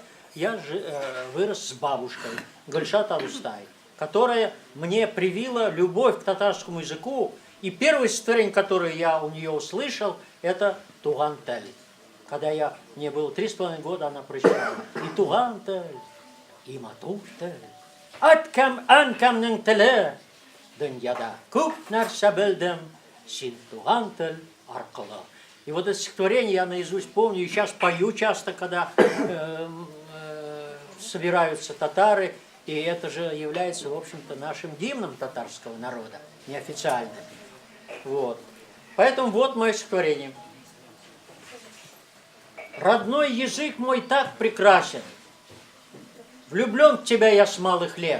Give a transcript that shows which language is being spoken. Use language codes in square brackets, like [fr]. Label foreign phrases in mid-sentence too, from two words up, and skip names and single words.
[ru] Я вырос с бабушкой Гульшат Алустай, которая мне привила любовь к татарскому языку. И первое стихотворение, которое я у нее услышал, это «Туган-тель». Когда мне было 3,5 года, она прочитала. [tt] И «Туган-тель, и матук-тель, аткам анкамның теле, дөньяда күп нәрсә белдем, син туган-тель аркылы». [ru] И вот это стихотворение я наизусть помню, и сейчас пою часто, когда собираются татары, и это же является, в общем-то, нашим гимном татарского народа, неофициальным. Вот. Поэтому вот мое стихотворение. Родной язык мой так прекрасен, влюблен в тебя я с малых лет.